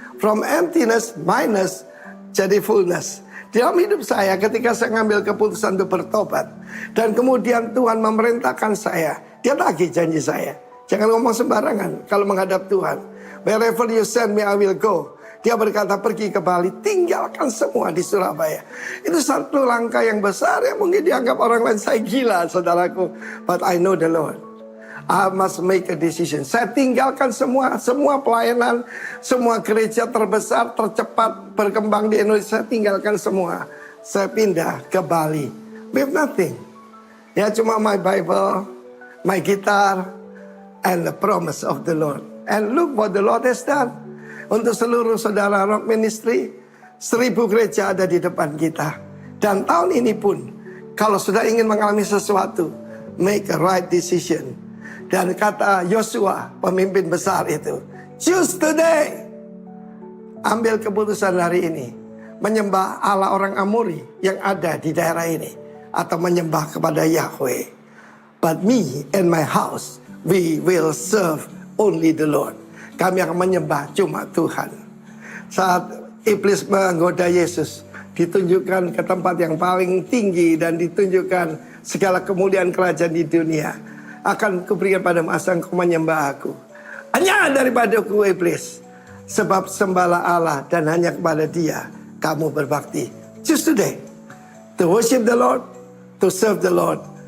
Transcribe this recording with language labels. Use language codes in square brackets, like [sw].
[en] From emptiness minus [id] jadi [en] fullness. [id] Dalam hidup saya ketika saya ngambil keputusan untuk bertobat. Dan kemudian Tuhan memerintahkan saya. Dia tagih janji saya. Jangan ngomong sembarangan kalau menghadap Tuhan. [en] Wherever you send me I will go. [id] Dia berkata pergi ke Bali, tinggalkan semua di Surabaya. Itu satu langkah yang besar yang mungkin dianggap orang lain saya gila, saudaraku. [en] But I know the Lord. I must make a decision. [id] Saya tinggalkan semua pelayanan, semua gereja terbesar, tercepat berkembang di Indonesia. Saya tinggalkan semua. Saya pindah ke Bali. [en] With nothing. [id] Ya cuma [en] my Bible, my guitar, and the promise of the Lord. And look what the Lord has done. [id] Untuk seluruh saudara Rock Ministry, 1000 gereja ada di depan kita. Dan tahun ini pun, kalau sudah ingin mengalami sesuatu, [en] make a right decision. [id] Dan kata Yosua, pemimpin besar itu, [en] choose today. [id] Ambil keputusan hari ini. Menyembah Allah orang Amori yang ada di daerah ini. Atau menyembah kepada Yahweh. [en] But me and my house, we will serve only the Lord. [id] Kami akan menyembah cuma Tuhan. Saat iblis menggoda Yesus, ditunjukkan ke tempat yang paling tinggi dan ditunjukkan segala kemuliaan kerajaan di dunia. Akan kuberikan pada masa engkau menyembah aku. Hanya daripada aku iblis. Sebab sembahlah Allah dan hanya kepada Dia kamu berbakti. [en] Choose today to worship the Lord, to serve the Lord.